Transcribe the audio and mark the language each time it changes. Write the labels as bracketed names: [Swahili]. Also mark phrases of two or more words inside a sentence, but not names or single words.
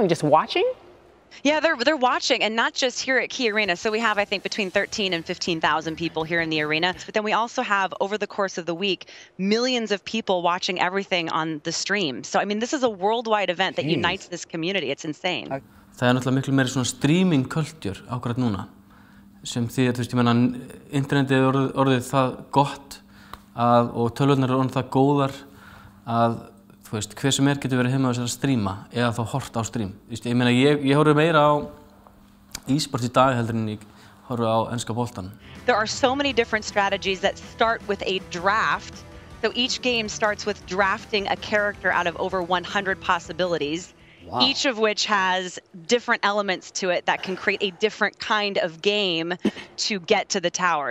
[English] Just watching? Yeah, they're watching, and not just here at Key Arena. So we have, I think, between 13 and 15,000 people here in the arena. But then we also have, over the course of the week, millions of people watching everything on the stream. So, I mean, this is a worldwide event that unites this community. It's insane. [Icelandic] Það náttúrulega miklu meiri svona [English] streaming culture [Icelandic] akkurat núna. Sem því að, þú veist, ég meina, internetið orðið það gott og tölvurnar orðið það góðar að þú veist, hver sem getur verið heima á þess að stríma eða þá hort á stream. Ég meina, ég horfi meira á e-sport í dag heldur en ég horfi á enska boltan. [English] There are so many different strategies that start with a draft. So each game starts with drafting a character out of over 100 possibilities. Wow. Each of which has different elements to it that can create a different kind of game to get to the tower.